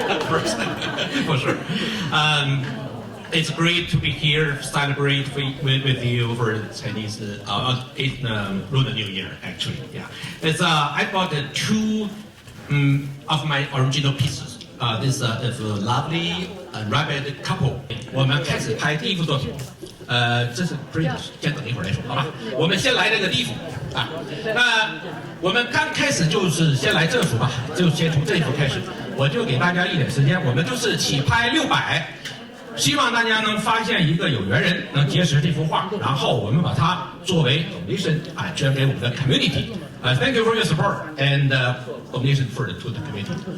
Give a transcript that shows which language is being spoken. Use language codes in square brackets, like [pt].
[en] First, for sure. It's great to be here, celebrate with you for Chinese Lunar New Year. Actually, yeah. It's I bought two of my original pieces. This is a lovely rabbit couple. [zh] 我们开始拍第一幅作品。这是 British， 先等一会儿再说，好吧？我们先来这个第一幅啊。我们刚开始就是先来这幅吧，就先从这一幅开始。我就给大家一点时间，我们就是起拍600。希望大家能发现一个有缘人，能结识这幅画，然后我们把它作为 donation 捐给我们的 community。 [en] Thank you for your support and donation to the community。